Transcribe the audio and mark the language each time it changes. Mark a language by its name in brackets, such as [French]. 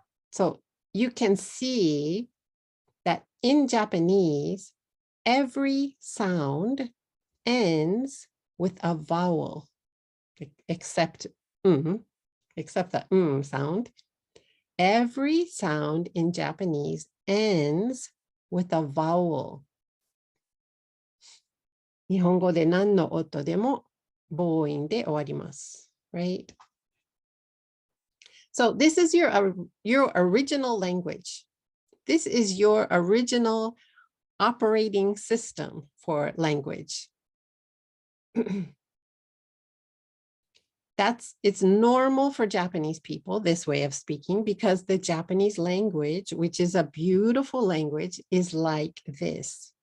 [English] So you can see that in Japanese, every sound ends with a vowel, except the sound. Every sound in Japanese ends with a vowel. [Japanese] 日本語で何の音でも母音で終わります。 [English] Right? So this is your original language. This is your original operating system for language. It's normal for Japanese people, this way of speaking, because the Japanese language, which is a beautiful language, is like this.